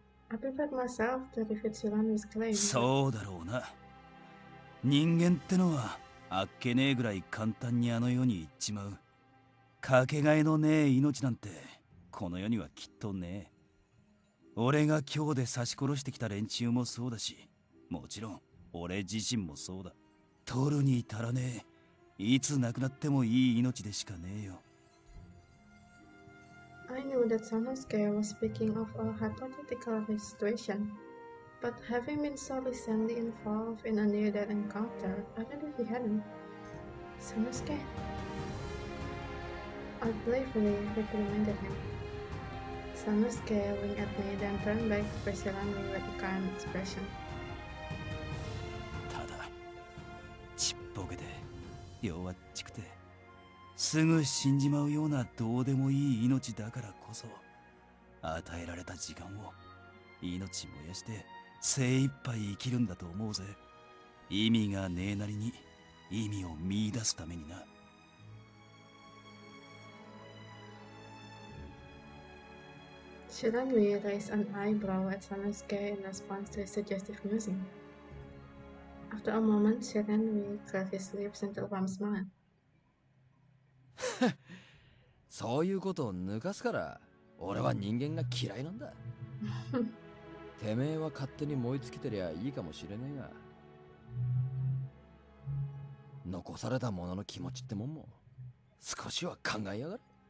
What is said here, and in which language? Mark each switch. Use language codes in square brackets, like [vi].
[en] I prepared myself to refute Shiranui's claim. [ja] そうだろうな。人間ってのはあっけねえぐらい簡単にあの世に行っちまう。かけがえのねえ命なんてこの世にはきっとねえ。俺が今日で刺し殺してきた連中もそうだし、もちろん俺自身もそうだ。取るに足らねえ。いつ亡くなってもいい命でしかねえよ。 [en] I knew that Sanosuke was speaking of a hypothetical situation, but having been so recently involved in a near-death encounter, I knew he hadn't. Sanosuke? I playfully reprimanded him. Sanosuke winked at me, then turned back to face Shiranui with a kind expression. [ja] ただちっぽけで弱っちくてすぐ死んじまうようなどうでもいい命だからこそ与えられた時間を命燃やして精一杯生きるんだと思うぜ。意味がねえなりに意味を見出すためにな。 [en] Shiranui raised an eyebrow at Sanosuke in response to his suggestive musing. After a moment, Shiranui curved his lips into a warm smile. [ja] そういうことを抜かすから俺は人間が嫌いなんだ。てめえは勝手に燃え尽きてりゃいいかもしれねえが、残された者の気持ちってもんも少しは考えやがれ。